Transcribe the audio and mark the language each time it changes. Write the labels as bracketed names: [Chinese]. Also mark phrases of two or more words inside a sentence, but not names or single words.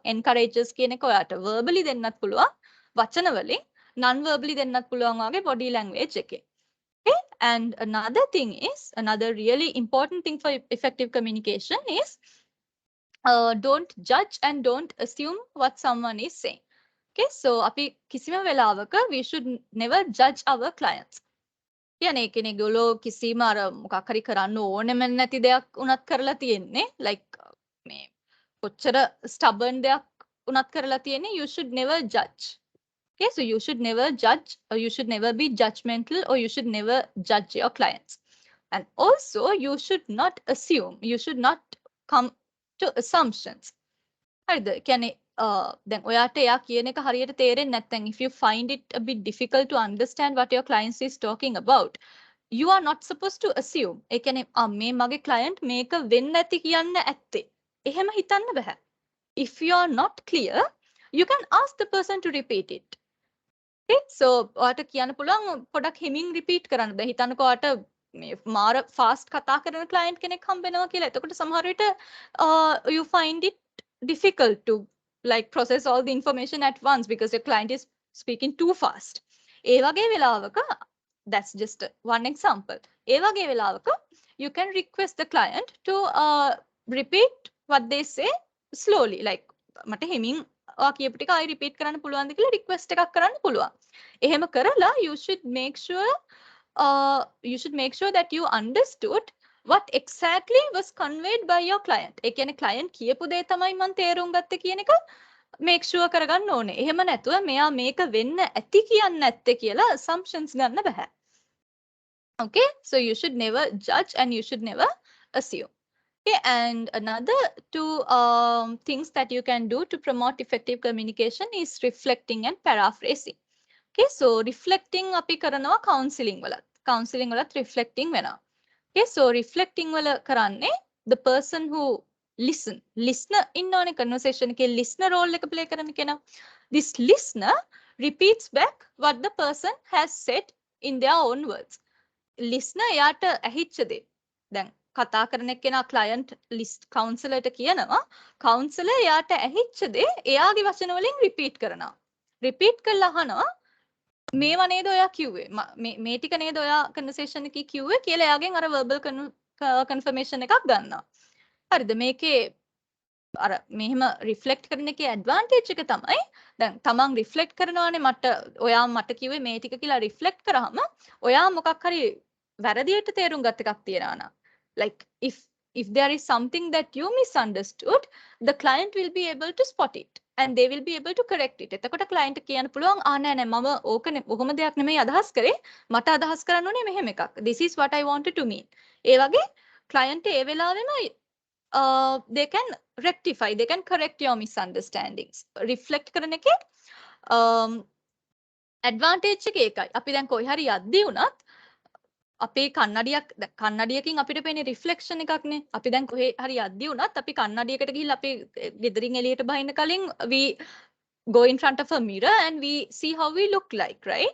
[Sinhala] encourages කියන එක ඔයාට verbally දෙන්නත් පුළුවන්. වචන වලින් [English] non verbally [Sinhala] දෙන්නත් පුළුවන් වගේ [English] body language [Sinhala] එකේ. [English] Okay, and another really important thing for effective communication is don't judge and don't assume what someone is saying. Okay, so [Sinhala] අපි කිසිම වෙලාවක [English] we should never judge our clients. [Sinhala] කියන්නේ කෙනෙකුගොල්ලෝ කිසිම අර මොකක් හරි කරන්න ඕනෙම නැති දෙයක් උනත් කරලා තියෙන්නේ like මේ කොච්චර stubborn දෙයක් උනත් කරලා තියෙන්නේ [English] you should never judge. Okay, so you should never judge or you should never be judgmental or you should never judge your clients. And also you should not assume, you should not come to assumptions. [Sinhala] හරිද? කියන්නේ දැන් ඔයාට එයා කියන එක හරියට තේරෙන්නේ නැත්නම් [English] if you find it a bit difficult to understand what your client is talking about, you are not supposed to assume. [Sinhala] ඒ කියන්නේ මේ මගේ client මේක වෙන්නේ නැති කියන්න ඇත්තේ. එහෙම හිතන්න බෑ. [English] If you are not clear, you can ask the person to repeat it. Okay, so [Sinhala] ඔයාට කියන්න පුළුවන් පොඩක් හිමින් repeat කරන්න. දැන් හිතන්නකෝ ඔයාට මේ මාර fast කතා කරන client කෙනෙක් හම්බ වෙනවා කියලා. එතකොට සමහර විට [English] you find it difficult to like process all the information at once because your client is speaking too fast. [Sinhala] ඒ වගේ වෙලාවක [English] that's just one example. [Sinhala] ඒ වගේ වෙලාවක [English] you can request the client to repeat what they say slowly, like [Sinhala] මට හිමින් ඔයා කියපු ටික ආයි repeat කරන්න පුළුවන්ද කියලා request එකක් කරන්න පුළුවන්. [English] එහෙම කරලා you should make sure that you understood what exactly was conveyed by your client. [Sinhala] ඒ කියන්නේ client කියපු දේ තමයි මම තේරුම් ගත්තේ කියන එක [English] make sure [Sinhala] කරගන්න ඕනේ. එහෙම නැතුව මෙයා මේක වෙන්න ඇති කියන්නේ නැත්තේ කියලා assumptions ගන්න බෑ. [English] Okay, so you should never judge and you should never assume. Okay, and another two things that you can do to promote effective communication is reflecting and paraphrasing. Okay, so [Sinhala] reflecting අපි කරනවා counseling වලත් reflecting වෙනවා. [English] Okay, so [Sinhala] reflecting වල කරන්නේ [English] the person who listener [Sinhala] ඉන්නෝනේ conversation එකේ [English] listener role [Sinhala] එක play කරන කෙනා. [English] This listener repeats back what the person has said in their own words. [Sinhala] Listener යාට ඇහිච්ච දේ. දැන් කතා කරන කෙනා [English] client list counselor [Sinhala] ට කියනවා counselor යාට ඇහිච්ච දේ එයාගේ වචන වලින් repeat කරනවා. repeat කරලා අහනවා මේව නේද ඔයා කිව්වේ මේ ටික නේද ඔයා conversation එකේ කිව්වේ කියලා එයාගෙන් අර [English] verbal confirmation [Sinhala] එකක් ගන්නවා. හරිද? මේකේ අර මෙහෙම reflect කරන එකේ advantage එක තමයි දැන් තමන් reflect කරනවානේ ඔයා මට කිව්වේ මේ ටික කියලා reflect කරාම ඔයා මොකක් හරි වැරදියට තේරුම් ගත් එකක් තියනවා නම් [English] like if there is something that you misunderstood, the client will be able to spot it and they will be able to correct it. [Sinhala] එතකොට client කියන්න පුළුවන් නෑ මම ඕකනේ ඔහොම දෙයක් නෙමෙයි අදහස් කරේ මට අදහස් කරන්න ඕනේ මෙහෙම එකක්. [English] This is what I wanted to mean. [Sinhala] ඒ වගේ client ඒ වෙලාවෙම [English] they can rectify, they can correct your misunderstandings. [Sinhala] Reflect කරන එකේ advantage එක ඒකයි. අපි දැන් කොයි හරි යද්දී උනත් අපේ කන්නඩියකින් අපිට පේන්නේ රිෆ්ලෙක්ෂන් එකක්නේ. අපි දැන් කොහේ හරි යද්දී උනත් අපි කන්නඩියකට ගිහිල්ලා අපි ගෙදරින් එළියට බහින්න කලින් [English] we go in front of a mirror and we see how we look like, right?